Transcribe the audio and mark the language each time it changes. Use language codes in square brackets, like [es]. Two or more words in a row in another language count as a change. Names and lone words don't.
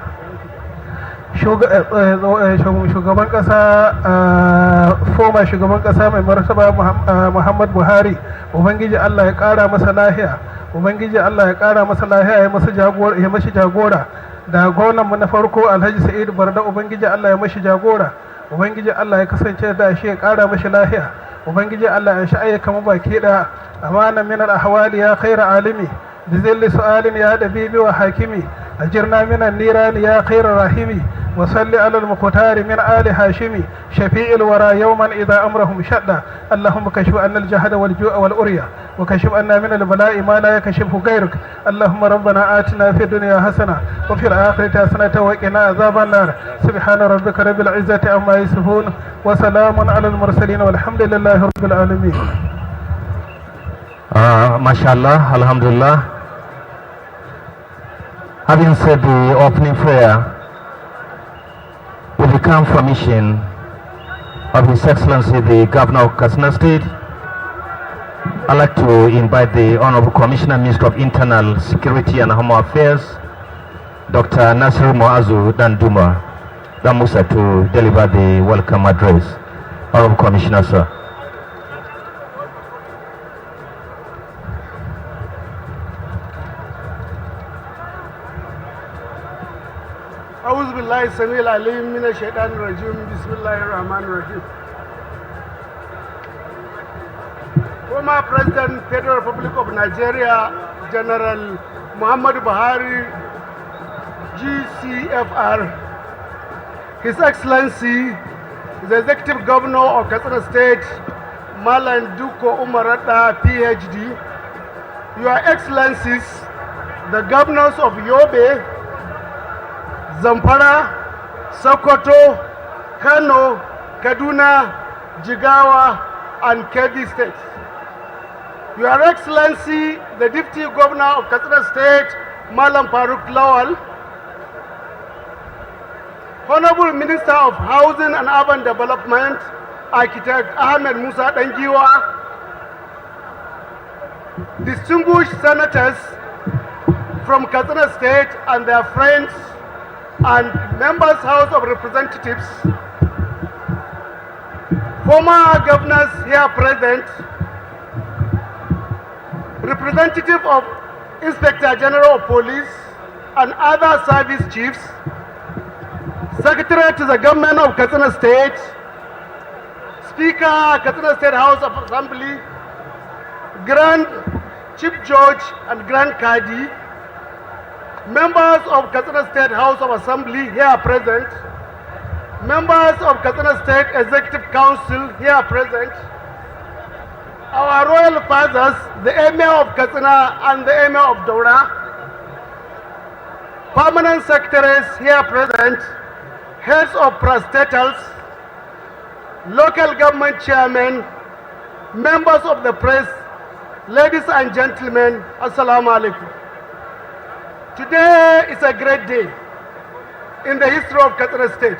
[ha] shugaban ƙasa former shugaban ƙasa mai martaba Muhammad Buhari ubangiji Allah ya ƙara masa lahiya ubangiji Allah ya ƙara masa lahiya ya mashi jagora da gwamnan mu na farko Alhaji Sa'idu Barda ubangiji Allah ya mashi jagora ubangiji Allah ya kasance da shi ya ƙara mashi lahiya ubangiji Allah ya shi ayyuka mu baki da amana [ar] من الأحوال يا خير عالمي بذل سؤال يا دبيبي وحاكمي أجرنا من النيران يا خير راحمي وصل على المختار من آل هاشمي شفيع الورى يوما إذا أمرهم شدا اللهم كشف عنا الجهد والجوع والأريا وكشف عنا من البلاء ما لا يكشفه غيرك اللهم ربنا آتنا في الدنيا حسنة وفي الآخرة حسنة وقنا عذاب النار سبحان ربك رب العزة عما يصفون وسلام على المرسلين والحمد لله رب العالمين ما شاء الله، الحمد لله. [en] Having said the opening prayer, with the confirmation of His Excellency the Governor of Katsina State, I'd like to invite the Honorable Commissioner, Minister of Internal Security and Home Affairs, Dr. Nasir Moazu Damusa, to deliver the welcome address. Honorable Commissioner, sir. [ar] أعوذ بالله السميع العليم من الشيطان الرجيم بسم الله الرحمن الرحيم. [en] Former President, Federal Republic of Nigeria, General Muhammad Buhari, GCFR, His Excellency, the Executive Governor of Katsina State, Malam Duko Umarata, PhD, Your Excellencies, the Governors of Yobe, Zamfara, Sokoto, Kano, Kaduna, Jigawa, and Kebbi states. Your Excellency, the Deputy Governor of Katsina State, Malam Faruk Lawal, Honorable Minister of Housing and Urban Development, Architect Ahmed Musa Dangiwa, distinguished senators from Katsina State and their friends, and members House of Representatives, former governors here present, representative of Inspector General of Police and other service chiefs, Secretary to the Government of Katsina State, Speaker, Katsina State House of Assembly, Grand Chief Judge and Grand Kadi, members of Katsina State House of Assembly here present, members of Katsina State Executive Council here present, our royal fathers, the Emir of Katsina and the Emir of Daura, permanent secretaries here present, heads of parastatals, local government chairmen, members of the press, ladies and gentlemen, [ar] السلام عليكم. [en] Today is a great day in the history of Katsina State.